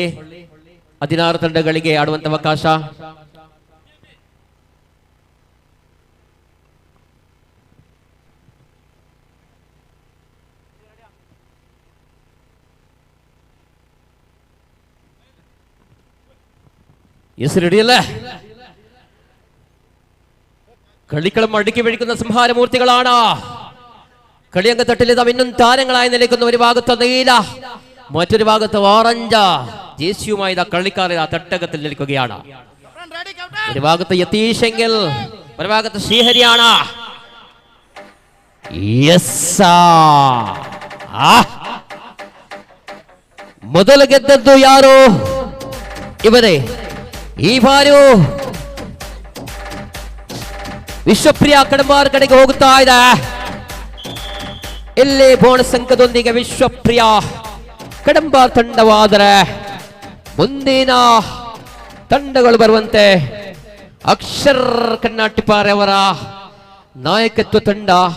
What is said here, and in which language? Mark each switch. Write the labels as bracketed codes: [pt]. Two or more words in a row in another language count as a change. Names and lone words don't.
[kn] 16 ತಂಡಗಳಿಗೆ ಆಡುವಂತ ಅವಕಾಶ. ಹೆಸರು ಹಿಡಿಯಲ್ಲ. [ml] കളിക്കളം അടുക്കി വെടിക്കുന്ന സിംഹാരമൂർത്തികളാണ്. കളിയങ്കത്തട്ടിൽ മിന്നും താരങ്ങളായി നിൽക്കുന്ന ഒരു ഭാഗത്ത് നീല, മറ്റൊരു ഭാഗത്ത് ഓറഞ്ച് ജേസിയുമായി കളിക്കാർ തട്ടകത്തിൽ നിൽക്കുകയാണ്. ഒരു ഭാഗത്ത് യതീഷെങ്കിൽ ഒരു ഭാഗത്ത് ശ്രീഹരിയാണ്. [kn] ಎಸ್ಸ ಮೊದಲು ಗೆದ್ದದ್ದು ಯಾರು? ಇವರೇ. ಈ ಬಾರಿಯೂ ವಿಶ್ವಪ್ರಿಯ ಕಡಂಬಾರ್ ಕಡೆಗೆ ಹೋಗುತ್ತಾ ಇದೆ. ಇಲ್ಲಿ ಬೋನಸ್ ಅಂಕದೊಂದಿಗೆ ವಿಶ್ವಪ್ರಿಯ ಕಡಂಬಾರ್ ತಂಡವಾದರೆ ಮುಂದಿನ ತಂಡಗಳು ಬರುವಂತೆ ಅಕ್ಷರ್ ಕನ್ನಟ್ಟಿಪಾರೆ ಅವರ ನಾಯಕತ್ವ ತಂಡ.